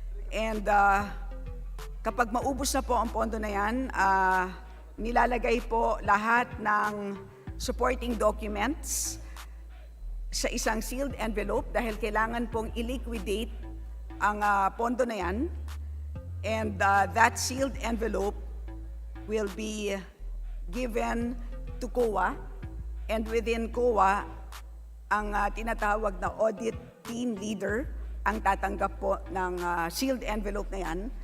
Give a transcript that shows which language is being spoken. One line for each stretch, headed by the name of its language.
Filipino: And kapag maubos na po ang pondo na yan, nilalagay po lahat ng supporting documents sa isang sealed envelope dahil kailangan pong i-liquidate ang pondo na yan.
English: And that sealed envelope will be given to COA.
Filipino: And within COA, ang tinatawag na audit team leader ang tatanggap po ng sealed envelope na yan.